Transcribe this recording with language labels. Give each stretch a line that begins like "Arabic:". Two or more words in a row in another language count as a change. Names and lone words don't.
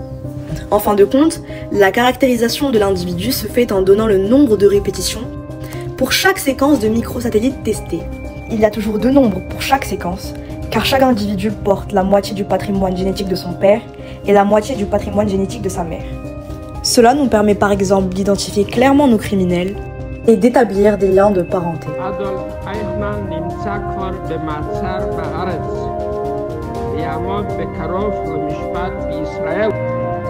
French: En fin de compte, la caractérisation de l'individu se fait en donnant le nombre de répétitions, Pour chaque séquence de microsatellites testés, il y a toujours 2 nombres pour chaque séquence, car chaque individu porte la moitié du patrimoine génétique de son père et la moitié du patrimoine génétique de sa mère. Cela nous permet par exemple d'identifier clairement nos criminels et d'établir des liens de parenté.
Hebrew: אדולף אייכמן נמצא כבר במעצר בארץ. יעמוד בקרוב למשפט בישראל.